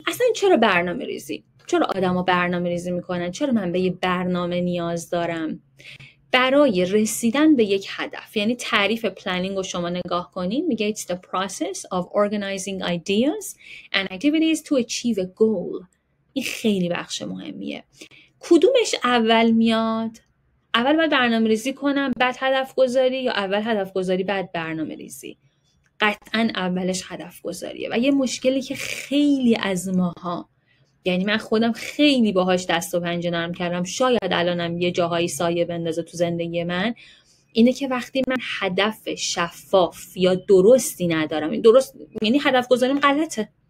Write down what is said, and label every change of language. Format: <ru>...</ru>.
<fa>اصلا چرا برنامه ریزی؟ چرا آدما برنامه ریزی میکنن؟ چرا من به یه برنامه نیاز دارم؟ برای رسیدن به یک هدف. یعنی تعریف پلنینگ رو شما نگاه کنین، میگه</fa> <en>it's the process of organizing ideas and activities to achieve a goal.</en> <fa>این خیلی بخش مهمیه. کدومش اول میاد؟ اول باید برنامه ریزی کنم بعد هدف گذاری، یا اول هدف گذاری بعد برنامه ریزی؟ قطعا اولش هدف گذاریه. و یه مشکلی که خیلی از ماها، یعنی من خودم خیلی باهاش دست و پنجه نرم کردم، شاید الانم یه جاهایی سایه بندازه تو زندگی من، اینه که وقتی من هدف شفاف یا درستی ندارم، این درست یعنی هدف گذاریم غلطه.</fa>